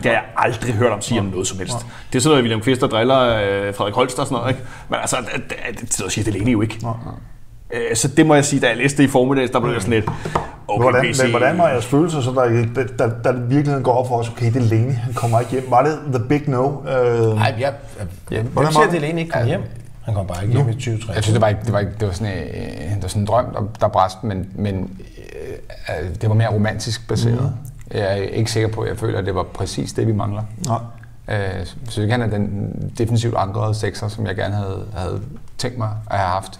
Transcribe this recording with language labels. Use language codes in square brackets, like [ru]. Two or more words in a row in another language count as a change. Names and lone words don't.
[da] Det har jeg aldrig hørt om sige om noget som helst. Det er sådan noget, William Kvist der driller Frederik Holst og sådan noget, ikke? Men altså, det siger Delaney jo ikke. Så det må jeg sige, da jeg læste det i formiddags, der blev jeg sådan lidt... Okay, hvordan var jeres følelser, så der virkeligheden går op for os? Okay, Delaney, han kommer ikke hjem. Var det [en] the big no? [da] Nej, hvordan siger Delaney ikke kommer hjem? Han kom bare ikke hjem i 2023. Jeg synes, det var sådan en drøm, der bræst, men det var mere romantisk baseret. Jeg er ikke sikker på, at jeg føler, at det var præcis det, vi mangler. Så jeg kan have den defensivt ankrede sekser, som jeg gerne havde tænkt mig at have haft.